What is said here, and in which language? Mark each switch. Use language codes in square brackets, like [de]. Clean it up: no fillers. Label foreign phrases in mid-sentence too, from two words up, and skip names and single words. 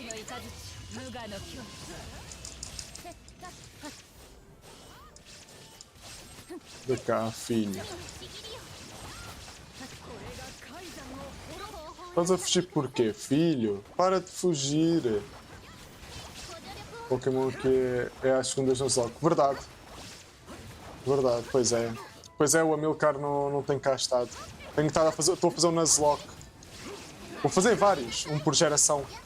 [ja] 雷無我の境地 [pt] Da cá, filho. [ja] これが海山の滅ぼ [pt] Estás a fugir porquê, filho? Para de fugir. Pokémon aqui é às segundas no Zoc. Verdade. Verdade, pois é. Pois é, o Amilcar não tem cá estado. Tenho estado a fazer. Estou a fazer um Nuzlocke. Vou fazer vários, um por geração.